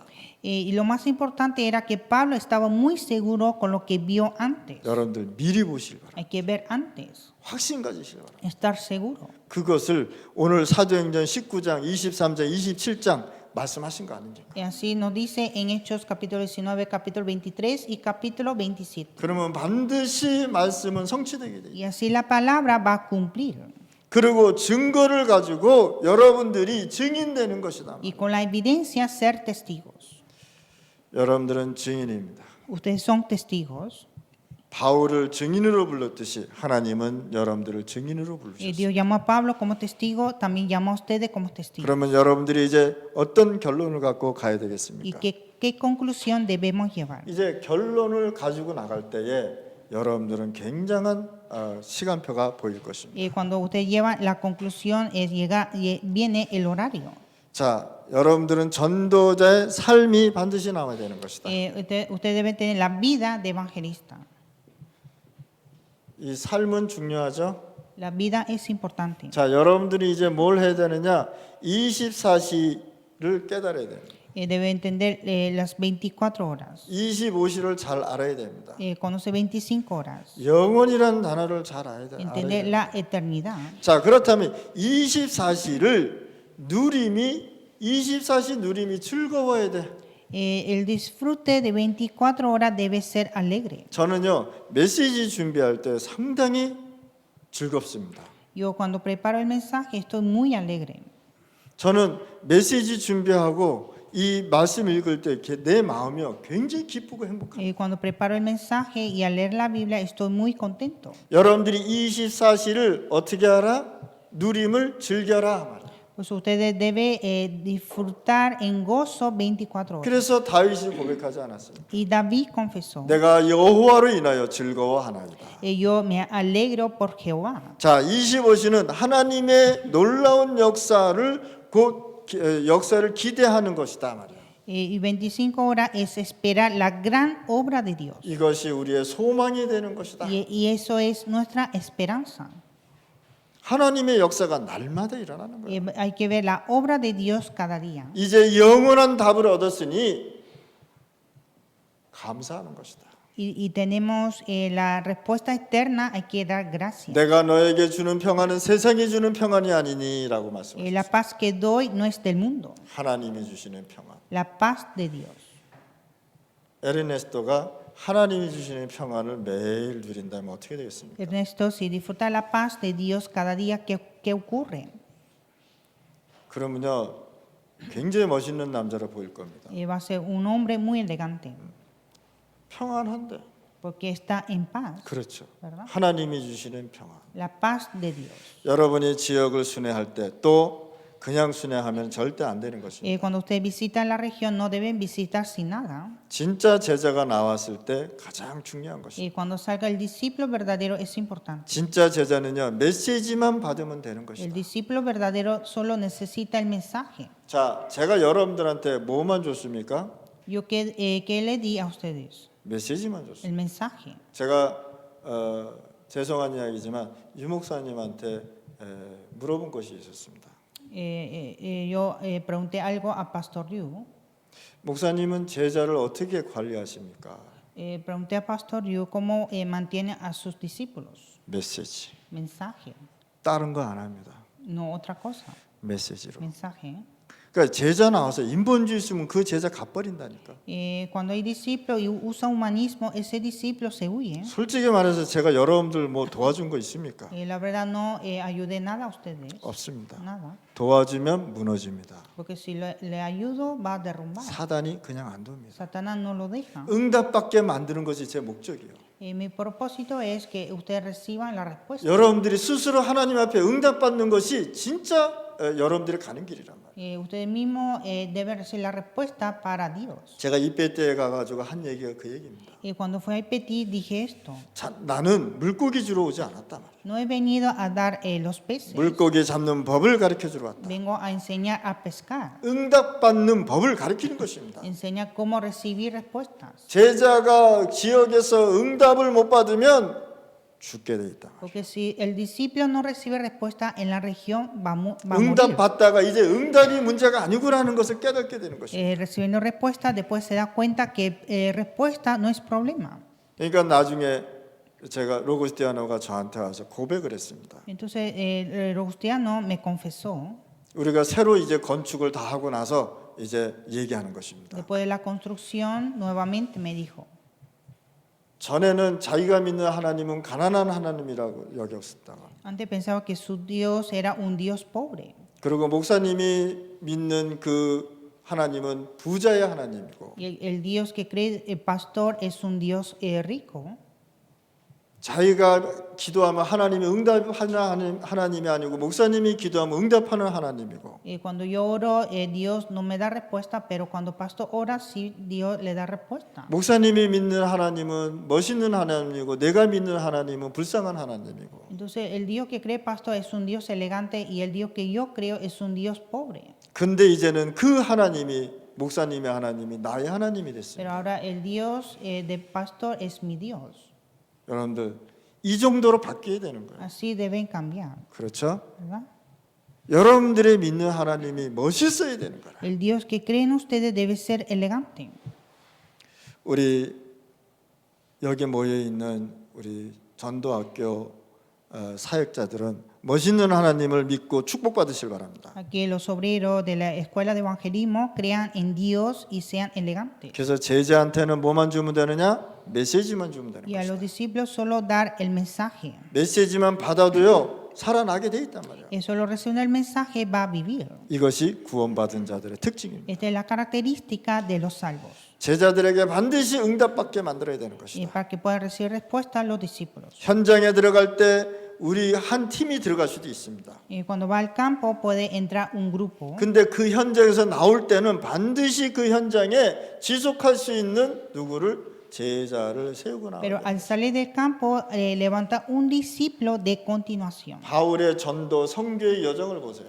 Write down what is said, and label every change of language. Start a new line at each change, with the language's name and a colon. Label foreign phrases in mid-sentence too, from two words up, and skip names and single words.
Spanish: Y lo más importante era que Pablo estaba muy seguro con lo que vio antes.
Korean: 여러분들 미리 보시길 바랍니다.
Spanish: Hay que ver antes,
Korean: 확신 가지시길 바랍니다.
Spanish: estar seguro.
Korean: 그것을 오늘 사도행전 19장, 23장, 27장 말씀하신 거 아닙니까?
Spanish: Y así nos dice en Hechos capítulo 19, capítulo 23 y capítulo 27.
Korean: 그러면 반드시 말씀은 성취되게 돼요.
Spanish: Y así la palabra va a cumplir.
Korean: 그리고 증거를 가지고 여러분들이 증인되는 것이다.
Spanish: Y con la evidencia ser testigos.
Korean: 여러분들은 증인입니다.
Spanish: Ustedes son testigos.
Korean: 바울을 증인으로 불렀듯이 하나님은 여러분들을 증인으로 부르셨어요.
Spanish: Dios llamó a Pablo como testigo, también llamó a ustedes como testigos.
Korean: 그러면 여러분들이 이제 어떤 결론을 갖고 가야
Spanish: ¿Y
Korean: 되겠습니까?
Spanish: qué conclusión debemos llevar?
Korean: 이제 결론을 가지고 나갈 때에 여러분들은 굉장한 시간표가 보일 것입니다.
Spanish: Cuando usted lleva la conclusión, viene el horario.
Korean: 자, 여러분들은 전도자의 삶이 반드시 나와야 되는 것이다.
Spanish: Usted debe tener la vida de evangelista.
Korean: 이 삶은 중요하죠.
Spanish: La vida es importante.
Korean: 자, 여러분들이 이제 뭘 해야 되느냐? 24시를 깨달아야 됩니다.
Spanish: Debe entender las 24 horas.
Korean: 25시를 잘 알아야 됩니다.
Spanish: Conoce 25 horas.
Korean: 영원이라는 단어를 잘 알아야 돼요.
Spanish: Entender la eternidad.
Korean: 자, 그렇다면 24시를 누림이 24시 누림이 즐거워야 돼.
Spanish: El disfrute de 24 horas debe ser alegre.
Korean: 저는요 메시지 준비할 때 상당히 즐겁습니다.
Spanish: Yo cuando preparo el mensaje estoy muy alegre.
Korean: 저는 메시지 준비하고 이 말씀 읽을 때 내 마음이 굉장히 기쁘고 행복합니다.
Spanish: Cuando preparo el mensaje y al leer la Biblia estoy muy contento.
Korean: 여러분들이 24시를 어떻게 하라? 누림을 즐겨라 말이에요.
Spanish: Pues ustedes deben disfrutar en gozo 24 horas.
Korean: 그래서 다윗이 고백하지 않았습니까?
Spanish: Y David confesó,
Korean: 내가 여호와로 인하여 즐거워하나이다.
Spanish: yo me alegro por Jehová.
Korean: 자, 25시는 하나님의 놀라운 역사를 기대하는 것이다 말이에요.
Spanish: Y 25 horas es esperar la gran obra de Dios.
Korean: 이것이 우리의 소망이 되는 것이다.
Spanish: Y eso es nuestra esperanza.
Korean: 하나님의 역사가 날마다 일어나는 거예요.
Spanish: Hay que ver la obra de Dios cada día.
Korean: 이제 영원한 답을 얻었으니 감사하는 것이다.
Spanish: Y tenemos la respuesta eterna, hay que dar gracias.
Korean: 내가 너에게 주는 평안은 세상이 주는 평안이 아니니라고
Spanish: La
Korean: 말씀하셨어요.
Spanish: paz que doy no es del mundo,
Korean: 하나님이 주시는 평안.
Spanish: la paz de Dios.
Korean: 에르네스토가 하나님이 주시는 평안을 매일 누린다면 어떻게 되겠습니까?
Spanish: Ernesto, si disfruta la paz de Dios cada día, ¿qué ocurre?
Korean: 그러면요 굉장히 멋있는 남자로 보일 겁니다.
Spanish: Va a ser un hombre muy elegante,
Korean: 평안한데.
Spanish: porque está en paz,
Korean: 그렇죠.
Spanish: ¿verdad?
Korean: 하나님이 주시는 평안.
Spanish: La paz de Dios.
Korean: 여러분이 지역을 순회할 때 또 그냥 순회하면 절대 안 되는 것입니다.
Spanish: Cuando ustedes visitan la región, no deben visitar sin nada.
Korean: 진짜 제자가 나왔을 때 가장 중요한 것입니다.
Spanish: Cuando salga el discípulo verdadero es importante.
Korean: 진짜 제자는요 메시지만 받으면 되는
Spanish: El
Korean: 것이다.
Spanish: discípulo verdadero solo necesita el mensaje.
Korean: 자, 제가 여러분들한테 뭐만 줬습니까?
Spanish: Yo ¿qué le di a ustedes?
Korean: 메시지만 줬어요.
Spanish: El mensaje.
Korean: 제가 죄송한 이야기지만 유 목사님한테 물어본 것이 있었습니다.
Spanish: Yo pregunté algo a Pastor Liu.
Korean: 목사님은 제자를 어떻게 관리하십니까?
Spanish: Pregunté a Pastor Liu cómo mantiene a sus discípulos.
Korean: 메시지.
Spanish: Mensaje,
Korean: 다른 거 안 합니다.
Spanish: no otra cosa.
Korean: 메시지로.
Spanish: Mensaje.
Korean: 그러니까 제자 나와서 인본주의 있으면 그 제자 갚버린다니까.
Spanish: Cuando hay discípulo y usa humanismo, ese discípulo se huye.
Korean: 솔직히 말해서 제가 여러분들 뭐 도와준 거 있습니까?
Spanish: La verdad no ayudé nada a ustedes.
Korean: 없습니다.
Spanish: Nada.
Korean: 도와주면 무너집니다.
Spanish: Porque si le ayudo, va a derrumbar.
Korean: 사단이 그냥 안 돕니다.
Spanish: Satanás no lo deja.
Korean: 응답받게 만드는 것이 제 목적이에요.
Spanish: Mi propósito es que ustedes reciban la respuesta.
Korean: 여러분들이 스스로 하나님 앞에 응답받는 것이 진짜 여러분들이 가는 길이란 말이에요.
Spanish: Ustedes mismos deben recibir la respuesta para Dios.
Korean: 제가 이페트에 가가지고 한 얘기가 그 얘기입니다.
Spanish: Cuando fui a Petit dije esto.
Korean: 자, 나는 물고기 주러 오지 않았단 말이에요.
Spanish: No he venido a dar los peces.
Korean: 물고기 잡는 법을 가르쳐 주러 왔다.
Spanish: Vengo a enseñar a pescar.
Korean: 응답받는 법을 가르치는 것입니다.
Spanish: Enseñar cómo recibir respuestas.
Korean: 제자가 지역에서 응답을 못 받으면 죽게 돼 있다.
Spanish: Porque si el discípulo no recibe respuesta en la región, va a morir.
Korean: 응답 받다가 이제 응답이 문제가 아니구라는 것을 깨닫게 되는 것입니다.
Spanish: Recibiendo respuesta, después se da cuenta que respuesta no es problema.
Korean: 그러니까 나중에 제가 로고스티아노가 저한테 와서 고백을 했습니다.
Spanish: Entonces, Robustiano me confesó,
Korean: 우리가 새로 이제 건축을 다 하고 나서 이제 얘기하는 것입니다.
Spanish: después de la construcción, nuevamente me dijo,
Korean: 전에는 자기가 믿는 하나님은 가난한 하나님이라고 여겼었다가
Spanish: antes pensaba que su Dios era un Dios pobre.
Korean: 그리고 목사님이 믿는 그 하나님은 부자의 하나님이고
Spanish: Y el Dios que cree el pastor es un Dios rico.
Korean: 자기가 기도하면 하나님이 응답하는 하나님이 아니고 목사님이 기도하면 응답하는 하나님이고
Spanish: Cuando yo oro, Dios no me da respuesta, pero cuando pastor ora, sí Dios le da respuesta.
Korean: 목사님이 믿는 하나님은 멋있는 하나님이고 내가 믿는 하나님은 불쌍한 하나님이고
Spanish: Entonces, el Dios que cree pastor es un Dios elegante y el Dios que yo creo es un Dios pobre.
Korean: 근데 이제는 그 하나님이 목사님의 하나님이 나의 하나님이
Spanish: Pero
Korean: 됐습니다.
Spanish: ahora el Dios del pastor es mi Dios.
Korean: 여러분들 이 정도로 바뀌어야 되는 거예요.
Spanish: Así deben cambiar,
Korean: 그렇죠?
Spanish: ¿verdad?
Korean: 여러분들의 믿는 하나님이 멋있어야 되는 거라.
Spanish: El Dios que creen ustedes debe ser elegante.
Korean: 우리 여기 모여 있는 우리 전도학교 사역자들은 멋있는 하나님을 믿고 축복받으실 바랍니다.
Spanish: Aquí los obreros de la escuela de evangelismo crean en Dios y sean elegantes.
Korean: 그래서 제자한테는 뭐만 주면 되느냐? 메시지만 주면 되는
Spanish: Y a los
Korean: 것이다.
Spanish: discípulos solo dar el mensaje.
Korean: 메시지만 받아도요 살아나게 돼 있단 말이야.
Spanish: Solo recibiendo el mensaje va a vivir.
Korean: 이것이 구원받은 자들의 특징입니다.
Spanish: Esta es la característica de los salvos.
Korean: 제자들에게 반드시 응답받게 만들어야 되는
Spanish: Y
Korean: 것이다.
Spanish: para que puedan recibir respuesta los discípulos.
Korean: 현장에 들어갈 때 우리 한 팀이 들어갈 수도 있습니다.
Spanish: Y cuando va al campo puede entrar un grupo.
Korean: 근데 그 현장에서 나올 때는 반드시 그 현장에 지속할 수 있는 누구를 제자를 세우고 나와야
Spanish: Pero
Korean: 돼요.
Spanish: al salir del campo levanta un discípulo de continuación.
Korean: 바울의 전도 선교의 여정을 보세요.